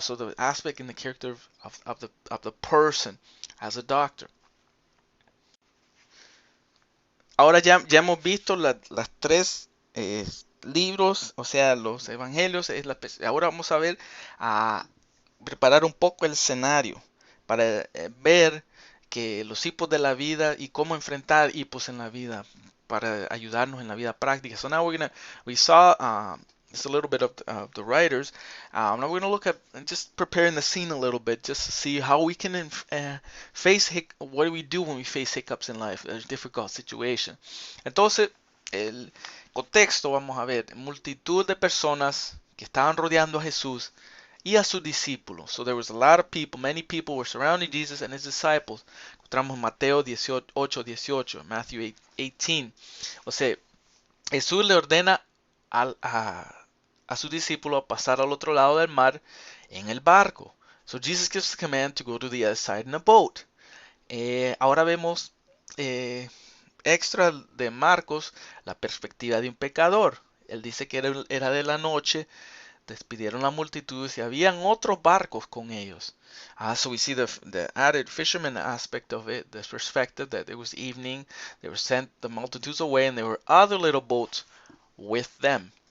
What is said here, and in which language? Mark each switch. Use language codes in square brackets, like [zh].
[en] So the aspect and the character of the person as a doctor. [es] Ahora ya hemos visto las tres libros, o sea, los evangelios. Ahora vamos a ver, a preparar un poco el escenario para ver que los hipos de la vida y cómo enfrentar hipos en la vida para ayudarnos en la vida práctica. [en] So now we saw just a little bit of the writers. Now we're going to look at just preparing the scene a little bit, just to see how we can what do we do when we face hiccups in life, a difficult situation. [es] Entonces, el contexto, vamos a ver, multitud de personas que estaban rodeando a Jesús y a sus discípulos. [en] So there was a lot of people, many people were surrounding Jesus and his disciples. [es] Encontramos Mateo 18:18, Matthew 18. O sea, Jesús le ordena a su discípulo pasar al otro lado del mar en el barco. [en] So Jesus gives the command to go to the other side in a boat. [es] Ahora vemos extra de Marcos la perspectiva de un pecador. Él dice que era de la noche, despidieron la multitud y habían otros barcos con ellos. [en] So we see the added fisherman aspect of it, the perspective that it was evening, they were sent the multitudes away and there were other little boats with them.